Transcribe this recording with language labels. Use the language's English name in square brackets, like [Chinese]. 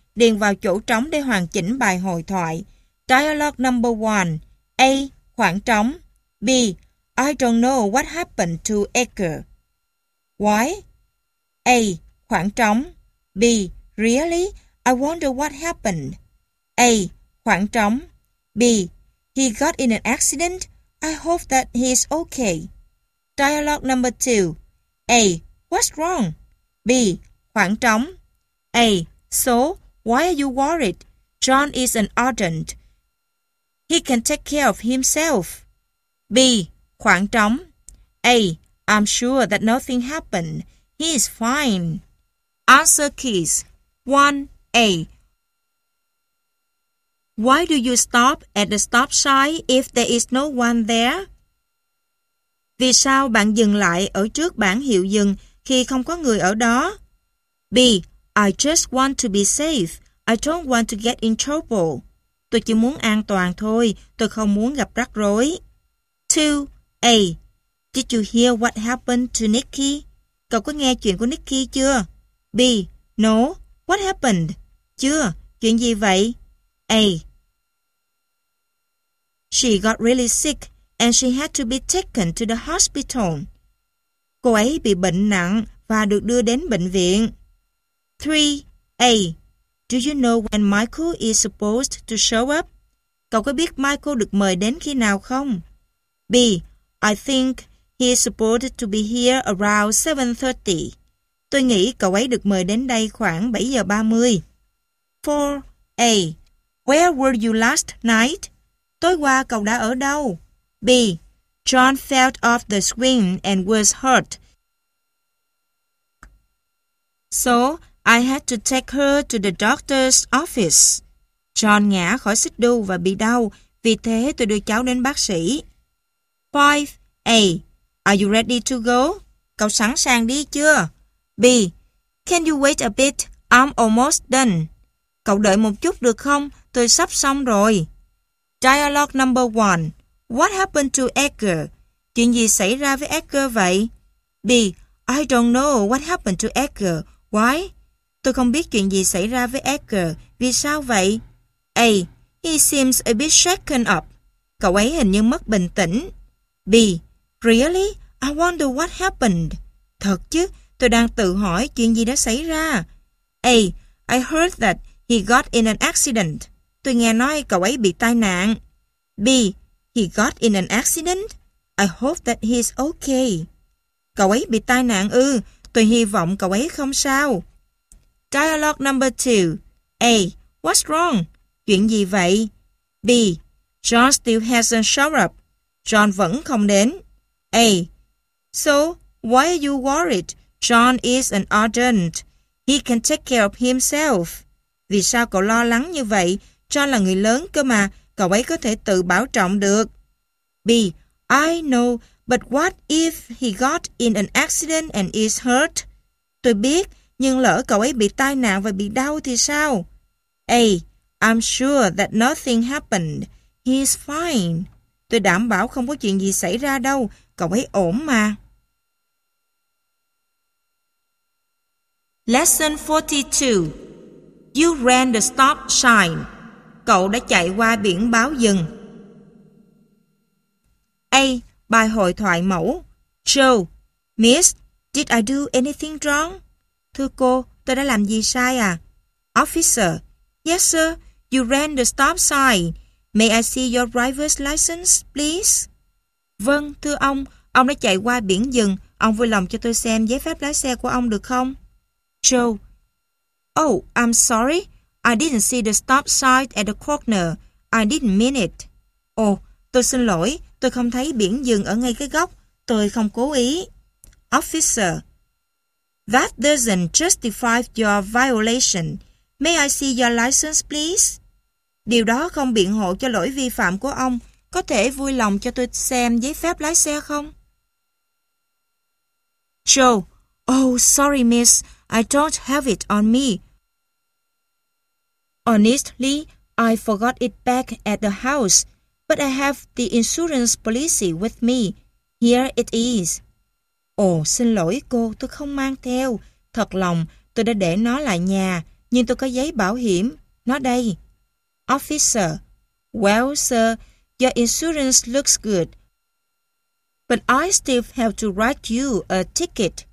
[Vietnamese] Điền vào chỗ trống để hoàn chỉnh bài hội thoại. [English] Dialogue number 1. A. [Vietnamese] Khoảng trống. [English] B. I don't know what happened to Edgar. Why? [Vietnamese] A. Khoảng trống. [English] B. Really? I wonder what happened. A. Khoảng trống. B. He got in an accident. I hope that he is okay. Dialogue number 2. A. What's wrong? [Vietnamese] B. Khoảng trống. [English] A. So, why are you worried? John is an urgent. He can take care of himself. [Vietnamese] B. Khoảng trống. [English] A. I'm sure that nothing happened. He is fine. Answer keys. 1. A. Why do you stop at the stop sign if there is no one there? [Vietnamese] Vì sao bạn dừng lại ở trước bảng hiệu dừng khi không có người ở đó? [English] B. I just want to be safe. I don't want to get in trouble. [Vietnamese] Tôi chỉ muốn an toàn thôi. Tôi không muốn gặp rắc rối. [English] 2. A. Did you hear what happened to Nikki? [Vietnamese] Cậu có nghe chuyện của Nikki chưa? [English] B. No. What happened? C. [Vietnamese] Chưa, chuyện gì vậy? A. [English] She got really sick and she had to be taken to the hospital. [Vietnamese] Cô ấy bị bệnh nặng và được đưa đến bệnh viện. [English] 3. A. Do you know when Michael is supposed to show up? [Vietnamese] Cậu có biết Michael được mời đến khi nào không? [English] B. I think he is supposed to be here around 7:30. [Vietnamese] Tôi nghĩ cậu ấy được mời đến đây khoảng 7:30. [English] 4. A. Where were you last night? [Vietnamese] Tối qua cậu đã ở đâu? [English] B. John fell off the swing and was hurt. So, I had to take her to the doctor's office. [Vietnamese] John ngã khỏi xích đu và bị đau, vì thế tôi đưa cháu đến bác sĩ. [English] 5. A. Are you ready to go? [Vietnamese] Cậu sẵn sàng đi chưa? [English] B. Can you wait a bit? I'm almost done. [Vietnamese] Cậu đợi một chút được không? Tôi sắp xong rồi. [English] Dialogue number 1. What happened to Edgar? [Vietnamese] Chuyện gì xảy ra với Edgar vậy? [English] B. I don't know what happened to Edgar. Why? [Vietnamese] Tôi không biết chuyện gì xảy ra với Edgar. Vì sao vậy? [English] A. He seems a bit shaken up. [Vietnamese] Cậu ấy hình như mất bình tĩnh. [English] B. Really? I wonder what happened. [Vietnamese] Thật chứ, tôi đang tự hỏi chuyện gì đã xảy ra. [English] A. I heard that he got in an accident. [Vietnamese] Tôi nghe nói cậu ấy bị tai nạn. [English] B. He got in an accident? I hope that he is okay. [Vietnamese] Cậu ấy bị tai nạn ư? Tôi hy vọng cậu ấy không sao. [English] Dialogue number 2. A. What's wrong? [Vietnamese] Chuyện gì vậy? [English] B. John still hasn't showed up. [Vietnamese] John vẫn không đến. [English] A. So, why are you worried? John is an urgent. He can take care of himself. [Vietnamese] Vì sao cậu lo lắng như vậy? John là người lớn cơ mà, cậu ấy có thể tự bảo trọng được. [English] B. I know, but what if he got in an accident and is hurt? [Vietnamese] Tôi biết, nhưng lỡ cậu ấy bị tai nạn và bị đau thì sao? [English] A. I'm sure that nothing happened. He is fine. [Vietnamese] Tôi đảm bảo không có chuyện gì xảy ra đâu, cậu ấy ổn mà. [English] Lesson 42. You ran the stop sign. [Vietnamese] Cậu đã chạy qua biển báo dừng. A. Bài hội thoại mẫu. Joe. [English] Miss, did I do anything wrong? [Vietnamese] Thưa cô, tôi đã làm gì sai à? [English] Officer. Yes, sir. You ran the stop sign. May I see your driver's license, please? [Vietnamese] Vâng, thưa ông. Ông đã chạy qua biển dừng. Ông vui lòng cho tôi xem giấy phép lái xe của ông được không? [English] Joe. Oh, I'm sorry. I didn't see the stop sign at the corner. I didn't mean it. [Vietnamese] Oh, tôi xin lỗi. Tôi không thấy biển dừng ở ngay cái góc. Tôi không cố ý. [English] Officer. That doesn't justify your violation. May I see your license, please? [Vietnamese] Điều đó không biện hộ cho lỗi vi phạm của ông. Có thể vui lòng cho tôi xem giấy phép lái xe không? [English] Joe. Oh, sorry, miss. I don't have it on me. Honestly, I forgot it back at the house, but I have the insurance policy with me. Here it is. [Vietnamese] Oh, xin lỗi cô, tôi không mang theo. Thật lòng, tôi đã để nó lại nhà, nhưng tôi có giấy bảo hiểm. Nó đây. [English] Officer. Well, sir, your insurance looks good, but I still have to write you a ticket.